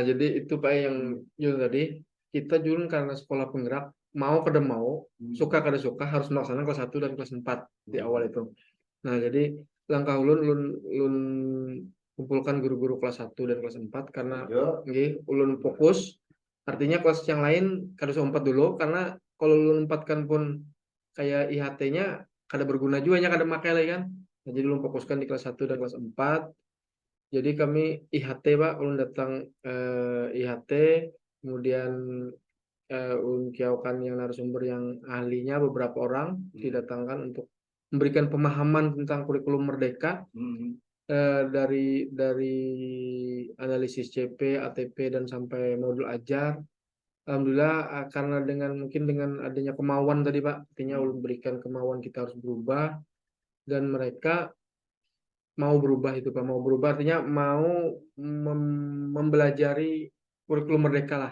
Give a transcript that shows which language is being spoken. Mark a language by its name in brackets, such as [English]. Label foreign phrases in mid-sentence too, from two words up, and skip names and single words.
[Indonesian] jadi itu Pak yang tadi kita jurun karena sekolah penggerak mau kada mau, suka kada suka harus melaksanakan kelas 1 dan kelas 4 di awal itu. Nah, jadi langkah ulun kumpulkan guru-guru kelas 1 dan kelas 4 karena ulun fokus. Artinya kelas yang lain kada usah 4 dulu karena kalau ulun 4 pun kayak IHT-nya kada berguna juga kada makai lagi kan. Nah, jadi ulun fokuskan di kelas 1 dan kelas 4. Jadi kami IHT Pak, ulun datang IHT, kemudian ulun kiaukan yang narasumber yang ahlinya beberapa orang didatangkan untuk memberikan pemahaman tentang kurikulum Merdeka. Dari analisis CP, ATP dan sampai modul ajar. Alhamdulillah karena mungkin dengan adanya kemauan tadi Pak, artinya ulun berikan kemauan kita harus berubah dan mereka mau berubah itu Pak, mau berubah artinya mau mempelajari kurikulum Merdeka lah.